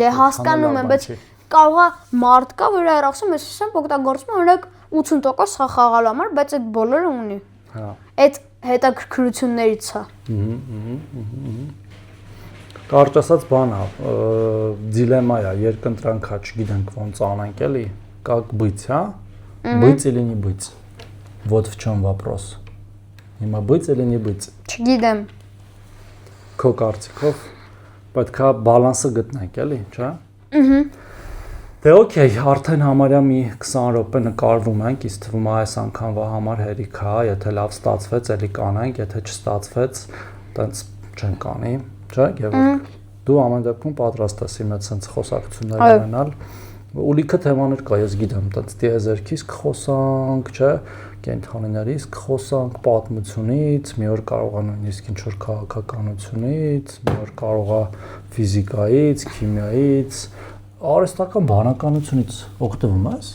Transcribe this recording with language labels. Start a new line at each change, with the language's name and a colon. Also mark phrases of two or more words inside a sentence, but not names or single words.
Armenian: դե հասկանում եմ, բայց կարող է մարդ կա, որ հեռախոսում ես ասեմ օգտագործում օրինակ 80% խաղալու համար, բայց այդ բոլորը ունի։ Հա։ Այդ հետաքրքրություններից է։ Կարճ ասած բան է, դիլեմա է, երկընտրանք է, չգիտենք ոնց անենք էլի,
Russian: как быть, հա։ Быть или не быть? Вот в чем вопрос. Հիմա быть или не быть?
Armenian: Չգիտեմ։ Քո կարծիքով պետք է բալանսը գտնենք, էլի, չէ՞։ Դե օքեյ, արդեն համարյա մի 20 րոպե նկարվում ենք, իսկ թվում է այս անգամվա համար հերիք է, եթե լավ ստացվեց, էլի կանենք, եթե չստացվեց, տենց չենք անի, չէ՞, Գևորգ։ Դու ամեն դեպքում պատրաստ ես իմ այդ sense խոսակցություններ ունենալ։ Ուլիքը թեմաներ կա, ես գիտեմ, տենց տիեզերքից կխոսանք, չէ՞, կենթանիներից կխոսանք, պատմությունից, մի օր կարող է նույնիսկ ինչ-որ քաղաքականությունից, մի օր կարող է ֆիզիկայից, քիմիայից, արհեստական բանականությունից օգտվում ես։